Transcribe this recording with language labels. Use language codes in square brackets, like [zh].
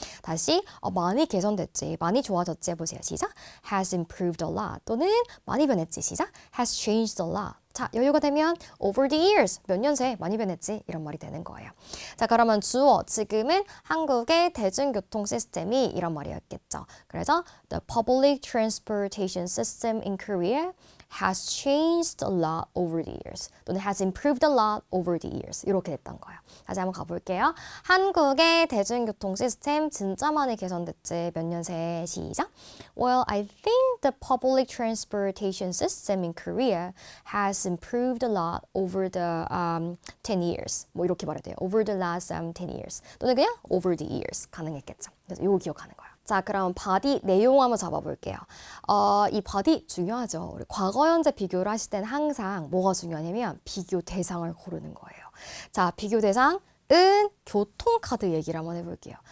[ko] 다시 많이 개선됐지. 많이 좋아졌지 해보세요. [en] 시작. has improved a lot. [ko] 또는 많이 변했지. [en] 시작. has changed a lot. [ko] 자, 여유가 되면 [en] over the years, [ko] 몇 년 새 많이 변했지 이런 말이 되는 거예요. 자, 그러면 주어, 지금은 한국의 대중교통 시스템이 이런 말이었겠죠. 그래서 [en] the public transportation system in Korea has changed a lot over the years. 또는 has improved a lot over the years. [ko] 이렇게 됐던 거예요. 다시 한번 가볼게요. 한국의 대중교통 시스템 진짜 많이 개선됐지. 몇 년 새. 시작. [en] Well, I think the public transportation system in Korea has improved a lot over the 10 years. [ko] 뭐 이렇게 말해야 돼요. [en] Over the last 10 years. [ko] 또는 그냥 [en] over the years [ko] 가능했겠죠. 그래서 이거 기억하는 거예요. 자, 그럼 바디 내용 한번 잡아볼게요. 이 바디 중요하죠. 우리 과거, 현재 비교를 하실 때는 항상 뭐가 중요하냐면 비교 대상을 고르는 거예요. 자, 비교 대상은 교통카드 얘기를 한번 해볼게요.